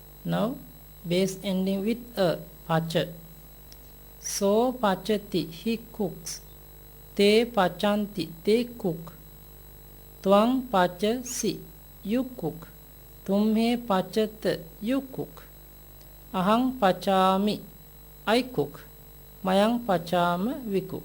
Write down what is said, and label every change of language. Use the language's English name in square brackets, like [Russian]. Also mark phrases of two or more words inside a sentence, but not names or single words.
[English] Now base ending with a, pacha. So pachati, he cooks. [Pali] Te pachanti, [English] they cook. [Pali] Twang pachasi, [English] you cook. [Pali] Tumhe pachat, [English] you cook. [Pali] Ahang pachami, [English] I cook. [Pali] Mayang pachama, [English] we cook.